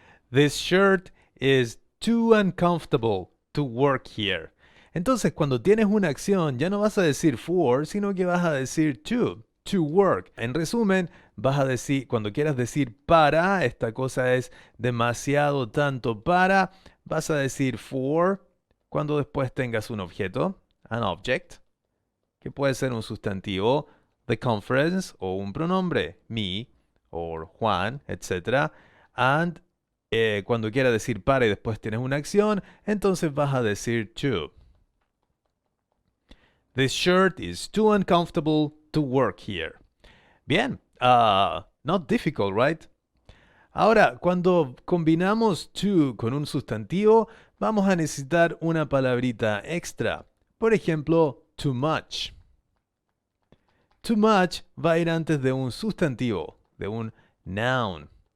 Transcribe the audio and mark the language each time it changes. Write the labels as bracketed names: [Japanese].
[English] This shirt is too uncomfortable to work here. [Spanish] Entonces, cuando tienes una acción, ya no vas a decir for, sino que vas a decir [English] to work. [Spanish] En resumen, vas a decir, cuando quieras decir para, esta cosa es demasiado tanto para, vas a decir for cuando después tengas un objeto, [English] an object, [Spanish] que puede ser un sustantivo, [English] the conference [Spanish] o un pronombre, me o Juan, etc. And cuando quiera decir para y después tienes una acción, entonces vas a decir to. [English] This shirt is too uncomfortable to work here. [Spanish] Bien, [English] not difficult, right? [Spanish] Ahora, cuando combinamos to con un sustantivo, vamos a necesitar una palabrita extra. Por ejemplo, [English] too much. Too much [Spanish] va a ir antes de un sustantivo, de un noun.